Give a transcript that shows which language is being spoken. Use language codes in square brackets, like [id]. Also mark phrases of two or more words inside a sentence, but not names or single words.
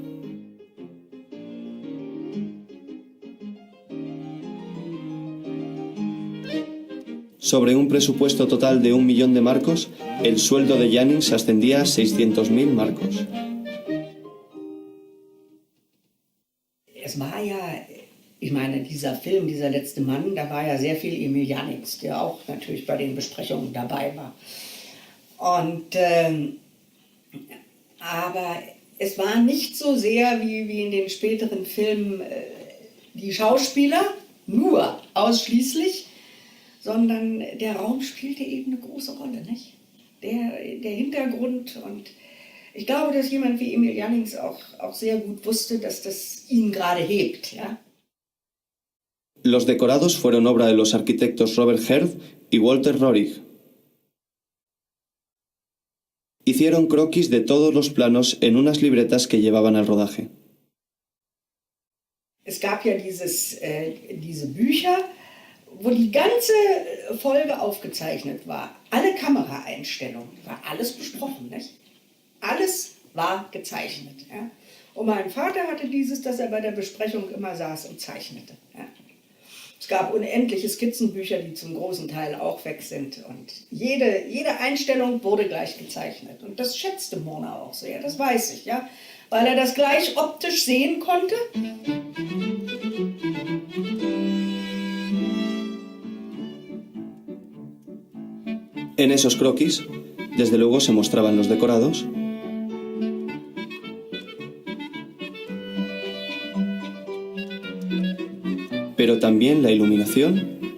[es] Sobre un presupuesto total de 1 millón de marcos, el sueldo de Jannings ascendía a 600.000 marcos. [de] Es war ja, ich meine, dieser Film, dieser letzte Mann, da war ja sehr viel Emil Jannings, der auch natürlich bei den Besprechungen dabei war. Und, aber es war nicht so sehr wie in den späteren Filmen die Schauspieler, nur ausschließlich, sondern der Raum spielte eben eine große Rolle, nicht? Der Hintergrund, und ich glaube, dass jemand wie Emil Jannings auch sehr gut wusste, dass das ihn gerade hebt, ja. [es] Los decorados fueron obra de los arquitectos Robert Herth y Walter Rohrig. Hicieron croquis de todos los planos en unas libretas que llevaban al rodaje. [de] Es gab ja diese Bücher, wo die ganze Folge aufgezeichnet war. Alle Kameraeinstellungen, war alles besprochen, nicht? Alles war gezeichnet. Ja? Und mein Vater hatte dass er bei der Besprechung immer saß und zeichnete. Ja? Es gab unendliche Skizzenbücher, die zum großen Teil auch weg sind. Und jede Einstellung wurde gleich gezeichnet. Und das schätzte Murnau auch sehr, das weiß ich, ja? Weil er das gleich optisch sehen konnte. [es] En esos croquis, Desde luego se mostraban los decorados, pero también la iluminación